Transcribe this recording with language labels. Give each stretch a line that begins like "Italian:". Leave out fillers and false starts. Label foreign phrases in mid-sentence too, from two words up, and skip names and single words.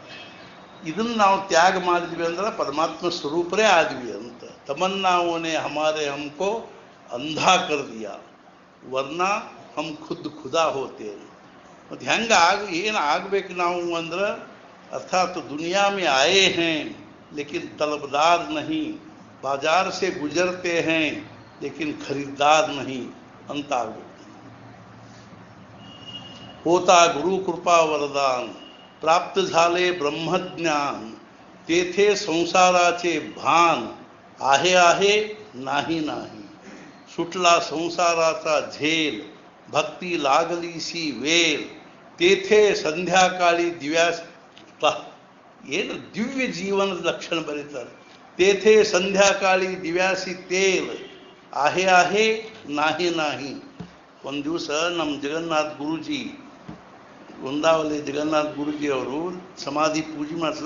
Kannada: ಇದನ್ನು ನಾವು ತ್ಯಾಗ ಮಾಡಿದ್ವಿ ಅಂದ್ರೆ ಪರಮಾತ್ಮ ಸ್ವರೂಪರೇ ಆದ್ವಿ ಅಂತ.
Hindi: तमन्नाओं ने हमारे हमको अंधा कर दिया वरना हम खुद खुदा होते.
Kannada: ಮತ್ತು ಹೆಂಗೆ ಏನು ಆಗಬೇಕು ನಾವು ಅಂದ್ರೆ ಅರ್ಥಾತ್
Hindi: दुनिया में आए हैं लेकिन तलबदार नहीं, बाजार से गुजरते हैं लेकिन खरीदार नहीं
Kannada: ಅಂತ ಆಗಬೇಕು.
Marathi: होता गुरु कृपा वरदान, प्राप्त झाले ब्रह्मज्ञान, तेथे संसाराचे भान, आहे आहे नाही नाही, सुटला संसाराचा झेल, भक्ती लागलीसी वेल, तेथे संध्याकाळी दिव्यास
Kannada: ಏನು ದಿವ್ಯ ಜೀವನದ ಲಕ್ಷಣ ಬರೀತಾರೆ.
Marathi: तेथे संध्याकाळी दिव्यासी तेल, आहे आहे नाही नाही.
Kannada: ಒಂದು ದಿವಸ ನಮ್ಮ ಜಗನ್ನಾಥ ಗುರುಜಿ, ವೃಂದಾವಲಿ ಜಗನ್ನಾಥ ಗುರುಜಿ ಅವರು ಸಮಾಧಿ ಪೂಜೆ ಮಾಡಿಸಲ್ಲ.